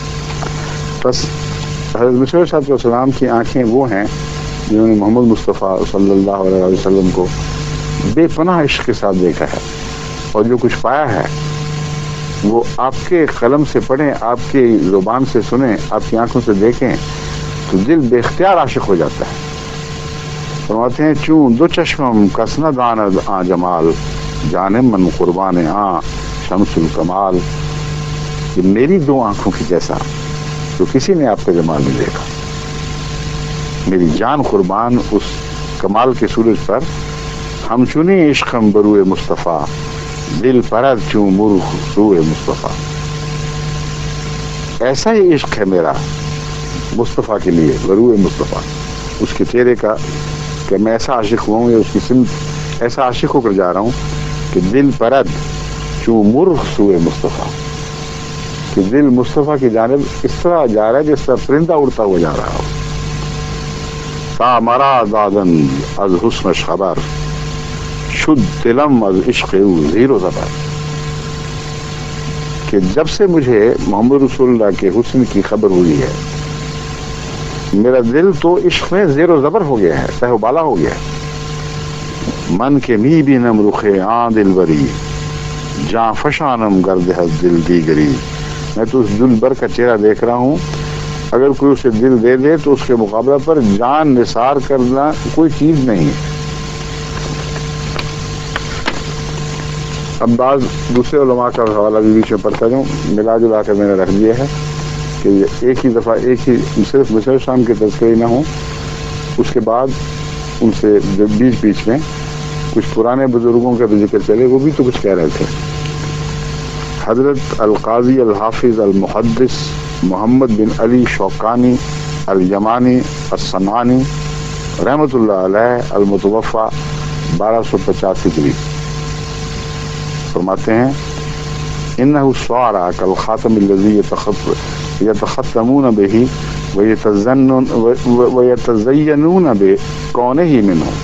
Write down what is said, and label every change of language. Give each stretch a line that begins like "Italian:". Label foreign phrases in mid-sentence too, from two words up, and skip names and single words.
Urdu: بس حضرت مسیح
Arabic: صلی اللہ علیہ وسلم
Urdu: کی آنکھیں وہ ہیں جنہوں نے محمد مصطفیٰ
Arabic: صلی اللہ علیہ وسلم
Urdu: کو بے پناہ عشق کے ساتھ دیکھا ہے، اور جو کچھ پایا ہے وہ آپ کے قلم سے پڑھیں، آپ کی زبان سے سنیں، آپ کی آنکھوں سے دیکھیں تو دل بے اختیار عاشق ہو جاتا ہے. فرماتے ہیں
Persian: چون دو چشمم کس نہ داند آ جمال، جانم من قربان آ شمس الکمال.
Urdu: کہ میری دو آنکھوں کی جیسا تو کسی نے آپ کا جمال نہیں دیکھا. میری جان قربان اس کمال کے سورج پر،
Persian: ہم چنی عشقم بروئے مصطفیٰ، دل پرد چوں مرخ روئے مصطفیٰ.
Urdu: ایسا ہی عشق ہے میرا مصطفیٰ کے لیے،
Persian: بروئے مصطفیٰ،
Urdu: اس کے چہرے کا، کہ میں ایسا عاشق ہوں، یا اس کی سمت ایسا عاشق ہو کر جا رہا ہوں کہ
Persian: دل پرد چوں مرخ سوئے مصطفیٰ،
Urdu: کہ دل مصطفیٰ کی جانب اس طرح جا رہا ہے جس طرح پرندہ اڑتا ہوا جا رہا ہو.
Persian: تا مرا دادن از حسنش خبر، شد دلم از عشق او زیر و زبر.
Urdu: کہ جب سے مجھے محمد رسول اللہ کے حسن کی خبر ہوئی ہے، میرا دل تو عشق میں زیر و زبر ہو گیا ہے، تہ و بالا ہو گیا ہے.
Persian: من کے می بینم رخے آن دل بری، جاں فشانم گرد ہز دل دیگری.
Urdu: میں تو اس دل بر کا چہرہ دیکھ رہا ہوں، اگر کوئی اسے دل دے دے تو اس کے مقابلہ پر جان نثار کرنا کوئی چیز نہیں ہے. اب بعض دوسرے علماء کا حوالہ بھی بیچ میں پڑھتا جاؤں، ملا جلا کر میں نے رکھ دیا ہے کہ ایک ہی دفعہ ایک ہی صرف مسیح شام کے تذکرے نہ ہوں، اس کے بعد ان سے بیچ میں کچھ پرانے بزرگوں کا بھی ذکر چلے، وہ بھی تو کچھ کہہ رہے تھے. حضرت القاضی الحافظ المحدث محمد بن علی شوقانی الیمانی الصنعانی
Arabic: رحمۃ اللہ علیہ المتوفی
Urdu: 1250 ہجری فرماتے ہیں
Arabic: انہ الصعراء کالخاتم الذی یتختمون بہ ویتزینون بکونہ منہ.